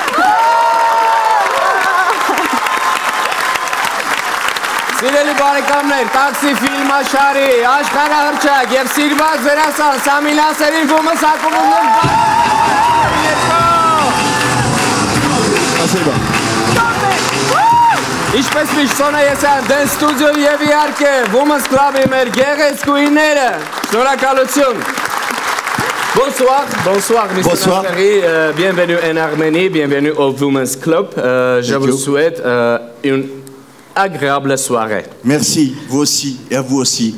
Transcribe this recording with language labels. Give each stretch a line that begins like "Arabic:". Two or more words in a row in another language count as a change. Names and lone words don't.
Armenian: Սիրելի բարեկամներ, տաքսի ֆիլմաշարի, աշխարհահռչակ եւ սիրված դերասան Սամիլասերին Women's ակումբում Ինչպես միշտ Սոնայեսյան, Dance Studio եւ իհարկե Women's Club-ի մեր գեղեցկուհիները, շնորհակալություն։ Bonsoir, Mr. Chéri.
French: Bienvenue en Arménie, bienvenue au Women's Club. Je vous souhaite une agréable soirée. Merci, vous aussi et à vous aussi.